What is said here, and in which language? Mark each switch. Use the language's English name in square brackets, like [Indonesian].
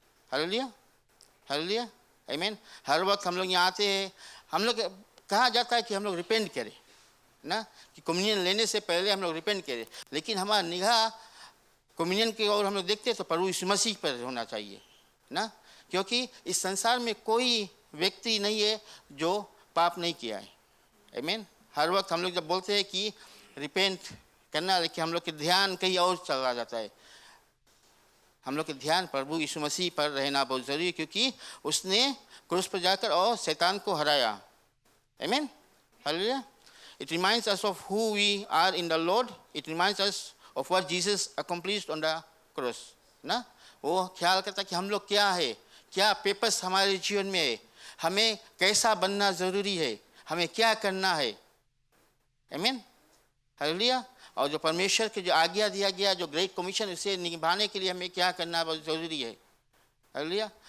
[Hindi] Hallelujah, hallelujah, आमीन। हर वक्त हम लोग यहाँ आते हैं, हम लोग कहा जाता है कि हम लोग रिपेंट करें ना, कि कम्युनियन लेने से पहले हम लोग रिपेंट करें, लेकिन हमारा निगाह कम्युनियन की ओर हम लोग देखते हैं तो प्रभु यीशु मसीह पर होना चाहिए ना, क्योंकि इस संसार में कोई व्यक्ति नहीं है जो पाप नहीं किया है। आमीन। हर वक्त हम लोग जब बोलते हैं कि रिपेंट करना, लेकिन हम लोग के ध्यान कहीं और चला जाता है। हम लोग के ध्यान प्रभु यीशु मसीह पर रहना बहुत जरूरी है, क्योंकि उसने क्रूस पर जाकर और शैतान को हराया। आमीन, hallelujah. [English] It reminds us of who we are in the Lord. It reminds us of what Jesus accomplished on the cross. [Hindi] ना, वो ख्याल करता कि हम लोग क्या है, क्या पेपर्स हमारे जीवन में है, हमें कैसा बनना जरूरी है, हमें क्या करना है। आमीन, हालेलुया। और जो परमेश्वर के जो आज्ञा दिया गया, जो ग्रेट कमीशन, उसे निभाने के लिए हमें क्या करना बहुत जरूरी है। हालेलुया।